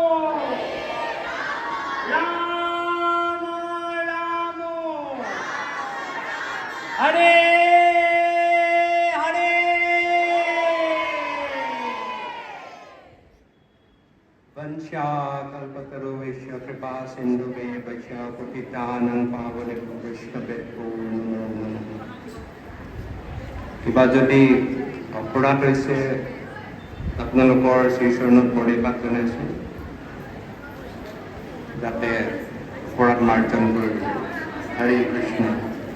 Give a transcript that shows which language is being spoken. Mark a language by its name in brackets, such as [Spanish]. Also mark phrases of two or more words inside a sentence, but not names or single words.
[Sanskrit] রাম রাম হরে হরে वंशाकल्पतरुश्च कृपा सिन्धुभ्यः पतितानां पावनेभ्यो वैष्णवेभ्यो नमो नमः। [Assamese] কিবা যদি অপৰাধ হৈছে আপোনালোকৰ শ্ৰীচৰণত পৰিপাত জনাইছোঁ, যাতে অপৰাধ মাৰ্জন কৰিব। [Sanskrit] হৰে কৃষ্ণ।